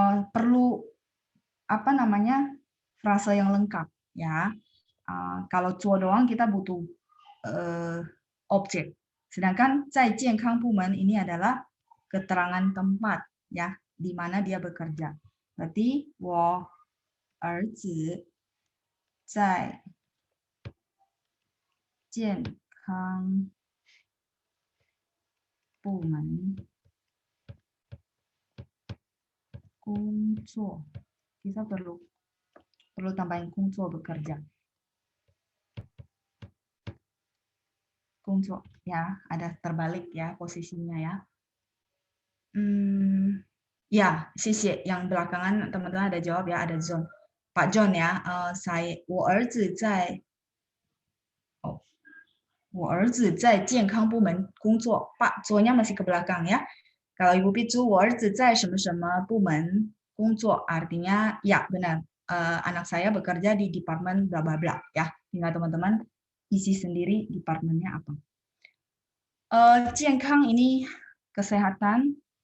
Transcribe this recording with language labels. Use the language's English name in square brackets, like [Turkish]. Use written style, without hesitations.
[Indonesian] Perlu apa namanya frase yang lengkap ya. Kalau cuo doang kita butuh objek. Sedangkan [Chinese] 在健康部门 [Indonesian] ini adalah keterangan tempat ya di mana dia bekerja. [Chinese] Berarti 我儿子在健康部门工作. [Indonesian] Kita perlu tambahin 工作 bekerja. 工作 ya, ada terbalik ya posisinya ya. Ya, sisi yang belakangan teman-teman ada jawab ya, ada John. Pak John ya, saya [Chinese] 我儿子在 我儿子在健康部门工作. [Indonesian] Pak, John-nya masih ke belakang ya. Kalau Ibu Picu, [Chinese] 我儿子在什么什么部门工作, [Indonesian] artinya ya benar. Anak saya bekerja di departemen bla bla bla ya. Tinggal teman-teman isi sendiri departemennya apa. 健康 ini kesehatan.